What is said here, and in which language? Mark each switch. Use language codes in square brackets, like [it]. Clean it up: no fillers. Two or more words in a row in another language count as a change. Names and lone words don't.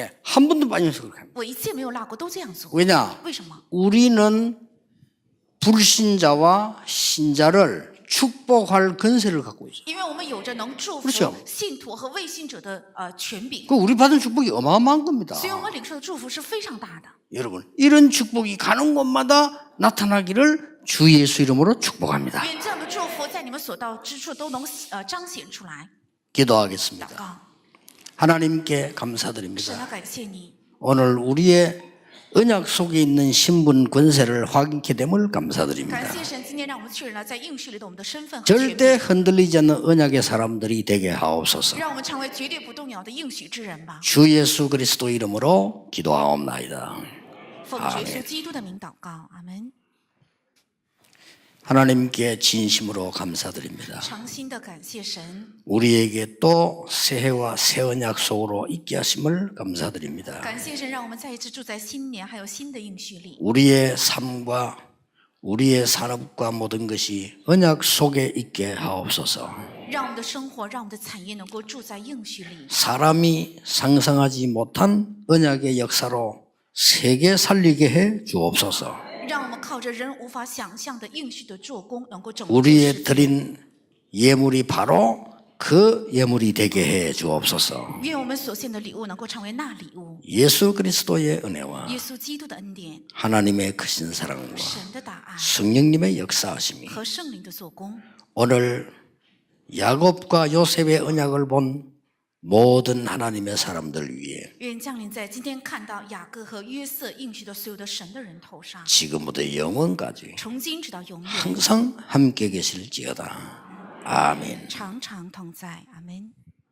[ko] 예, 한 번도 빠짐없이 그렇게 합니다. [zh] 我一次也没有落过，都这样做。 [ko] 왜냐? [zh] 为什么？ [ko] 우리는 불신자와 신자를 축복할 권세를 갖고 있어요. [zh] 因为我们有着能祝福 [ko] 그렇죠 [zh] 信徒和未信者的权柄， [ko] 그 우리 받은 축복이 어마어마한 겁니다. [zh] 所以我们领受的祝福是非常大的。 [ko] 여러분, 이런 축복이 가는 곳마다 나타나기를 주 예수 이름으로 축복합니다. [zh] 愿这样的祝福在你们所到之处都能彰显出来。 [ko] 기도하겠습니다. [zh] 祷告， [ko] 하나님께 [zh] 神 [ko] 감사드립니다. [zh] 啊，感谢你， [ko] 오늘 우리의 언약 속에 있는 신분 권세를 확인케 됨을 [zh] 感 [ko] 감사드립니다. [zh] 谢神，今天让我们确认了在应许里的我们的身份和权 [ko] 절대 [zh] 柄， [ko] 흔들리지 않는 언약의 사람들이 되게 하옵소서. [zh] 让我们成为绝对不动摇的应许之人吧。 [ko] 주 예수 그리스도 이름으로 기도하옵나이다. [zh] 奉耶稣基督的名祷告，阿门。 [ko] 하나님께 진심으로 감사드립니다. [zh] 诚心的感谢神， [ko] 우리에게 또 새해와 새 언약 속으로 있게 하심을 감사드립니다. [zh] 感谢神，让我们再一次住在新年还有新的应许里。 [ko] 우리의 삶과 우리의 산업과 모든 것이 언약 속에 있게 하옵소서. [zh] 让我们的生活，让我们的产业能够住在应许里， [ko] 사람이 상상하지 못한 언약의 역사로 세계 살리게 해 주옵소서. [zh] 让我们靠着人无法想象的应许的做工，能够拯救 [ko] 우리의 [zh] 世界。 [ko] 드린 예물이 바로 그 예물이 되게 해 주옵소서. [zh] 愿我们所献的礼物能够成为那礼物。 [ko] 예수 그리스도의 은혜와 [zh] 耶稣基督的恩典、 [ko] 하나님의 크신 사랑과 [zh] 神的大爱 [ko] 성령님의 역사하심이 [zh] 和圣灵的做工， [ko] 오늘 야곱과 요셉의 언약을 본 모든 하나님의 사람들 위해 [zh] 愿降临在今天看到雅各和约瑟应许的所有的神的人头上， [ko] 지금부터 영원까지 [zh] 从今直到永远， [ko] 항상 함께 계실지어다. 아멘. [zh] 常常同在。阿门。